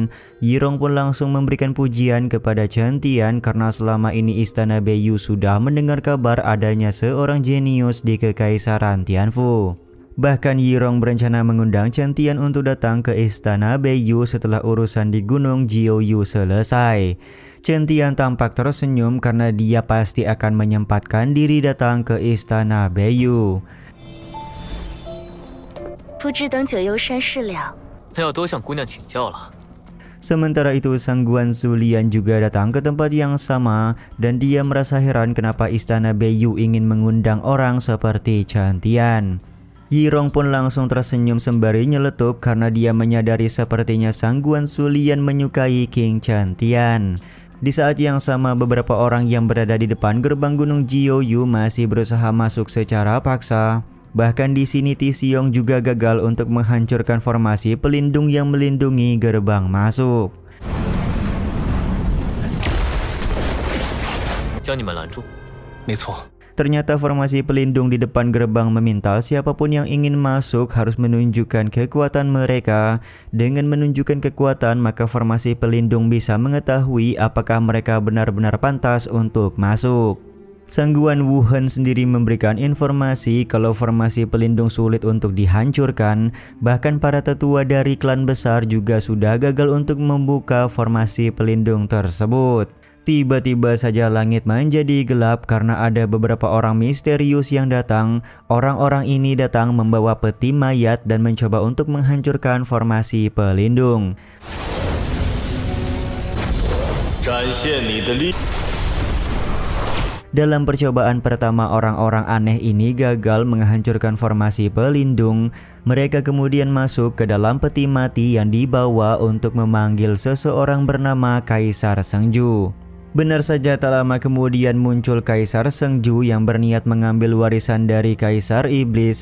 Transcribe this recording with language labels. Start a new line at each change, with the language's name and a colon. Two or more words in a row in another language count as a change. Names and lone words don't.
Indonesian: Yirong pun langsung memberikan pujian kepada Chen Tian karena selama ini istana Beiyu sudah mendengar kabar adanya seorang jenius di Kekaisaran Tianfu. Bahkan Yirong berencana mengundang Chen Tian untuk datang ke istana Beiyu setelah urusan di Gunung Jiuyu selesai. Chen Tian tampak tersenyum karena dia pasti akan menyempatkan diri datang ke istana Beiyu.
Chinese: 不知等九幽山事了。那要多向姑娘请教了。
Indonesian: Sementara itu Sang Guan Sulian juga datang ke tempat yang sama dan dia merasa heran kenapa istana Beiyu ingin mengundang orang seperti Chen Tian. Yirong pun langsung tersenyum sembari nyeletuk karena dia menyadari sepertinya Sang Guan Sulian menyukai King Chen Tian. Di saat yang sama beberapa orang yang berada di depan gerbang Gunung Jiuyu masih berusaha masuk secara paksa. Bahkan di sini Ti Xiong juga gagal untuk menghancurkan formasi pelindung yang melindungi gerbang masuk.
Chinese: 将你们拦住。没错。
Indonesian: Ternyata formasi pelindung di depan gerbang meminta siapapun yang ingin masuk harus menunjukkan kekuatan mereka. Dengan menunjukkan kekuatan, maka formasi pelindung bisa mengetahui apakah mereka benar-benar pantas untuk masuk. Sang Guan Wuhen sendiri memberikan informasi kalau formasi pelindung sulit untuk dihancurkan. Bahkan para tetua dari klan besar juga sudah gagal untuk membuka formasi pelindung tersebut. Tiba-tiba saja langit menjadi gelap karena ada beberapa orang misterius yang datang. Orang-orang ini datang membawa peti mayat dan mencoba untuk menghancurkan formasi pelindung.
Chinese: 展现你的力。
Indonesian: Dalam percobaan pertama orang-orang aneh ini gagal menghancurkan formasi pelindung. Mereka kemudian masuk ke dalam peti mati yang dibawa untuk memanggil seseorang bernama Kaisar Sengju. Benar saja, tak lama kemudian muncul Kaisar Sengju yang berniat mengambil warisan dari Kaisar Iblis.